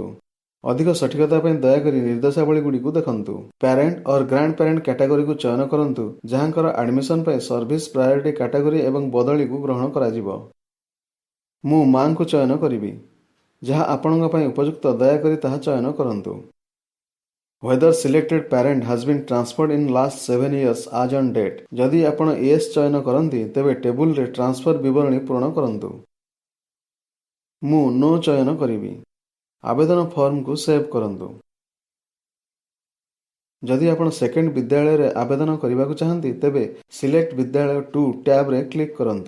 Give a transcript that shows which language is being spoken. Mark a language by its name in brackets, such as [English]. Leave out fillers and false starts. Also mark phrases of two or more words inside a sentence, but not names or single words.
[Odia] ଅଧିକ ସଠିକତା ପାଇଁ ଦୟାକରି ନିର୍ଦ୍ଦେଶାବଳୀଗୁଡ଼ିକୁ ଦେଖନ୍ତୁ। [English] parent or grand parent categoryକୁ [Odia] ଚୟନ କରନ୍ତୁ, ଯାହାଙ୍କର ଆଡମିସନ ପାଇଁ [English] service priority category [Odia] ଏବଂ ବଦଳିକୁ ଗ୍ରହଣ କରାଯିବ। ମୁଁ ମାଙ୍କୁ ଚୟନ କରିବି। ଯାହା ଆପଣଙ୍କ ପାଇଁ ଉପଯୁକ୍ତ, ଦୟାକରି ତାହା ଚୟନ କରନ୍ତୁ। [English] Whether selected parent has been transferred in last 7 years as on date। [Odia] ଯଦି ଆପଣ yes ଚୟନ କରନ୍ତି, ତେବେ ଟେବୁଲରେ ଟ୍ରାନ୍ସଫର ବିବରଣୀ ପୂରଣ କରନ୍ତୁ। ମୁଁ no ଚୟନ କରିବି। ଆବେଦନ ଫର୍ମକୁ ସେଭ୍ କରନ୍ତୁ। ଯଦି ଆପଣ ସେକେଣ୍ଡ ବିଦ୍ୟାଳୟରେ ଆବେଦନ କରିବାକୁ ଚାହାନ୍ତି, ତେବେ ସିଲେକ୍ଟ ବିଦ୍ୟାଳୟ 2 ଟ୍ୟାବ୍ରେ କ୍ଲିକ୍ କରନ୍ତୁ।